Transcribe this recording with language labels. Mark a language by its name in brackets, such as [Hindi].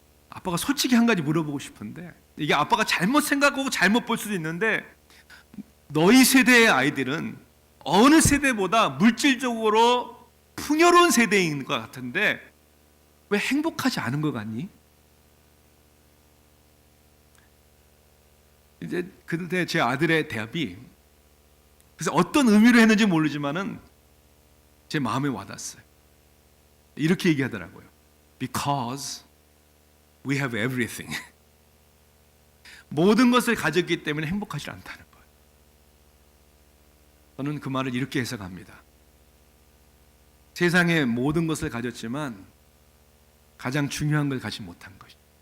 [Korean] 아빠가 솔직히 한 가지 물어보고 싶은데, 이게 아빠가 잘못 생각하고 잘못 볼 수도 있는데, 너희 세대의 아이들은 어느 세대보다 물질적으로 풍요로운 세대인 것 같은데 왜 행복하지 않은 것 같니? 이제 그때 제 아들의 대답이, 그래서 어떤 의미로 했는지 모르지만은 제 마음에 와닿았어요. 이렇게 얘기하더라고요. [English] Because we have everything. [Korean] 모든 것을 가졌기 때문에 행복하지 않다는 거예요. 저는 그 말을 이렇게 해석합니다. 세상의 모든 것을 가졌지만 가장 중요한 걸 가지 못한 것이.